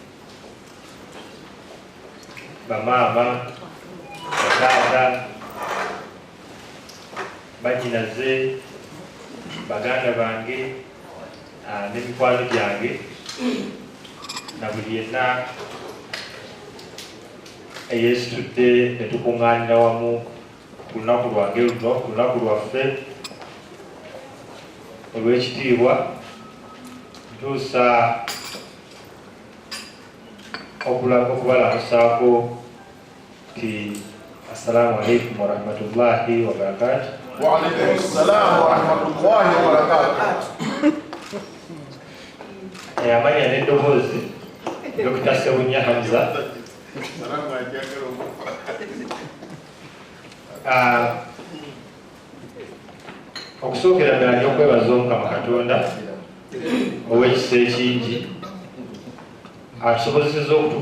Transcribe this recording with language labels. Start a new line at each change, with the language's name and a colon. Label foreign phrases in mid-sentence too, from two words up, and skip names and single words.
Ganda: bamaama, bataata, banyinaze, baganda bange n'emikwano gyange na buli yenna eyeesitudde ne tukuŋŋaanira wamu ku lunaku lwange luno, ku lunaku lwaffe olw'ekitiibwa. Ntuusa okubalamusaako nti
Arabic: السلام عليكم ورحمة الله وبركاته. وعليكم السلام ورحمة الله وبركاته.
Ganda: Amanya n'eddoboozi Dr. Sebunya Hamza okusookera ddala n'okwebaza Omukama Katonda ow'ekisa ekingi atusobozesezza okutuuka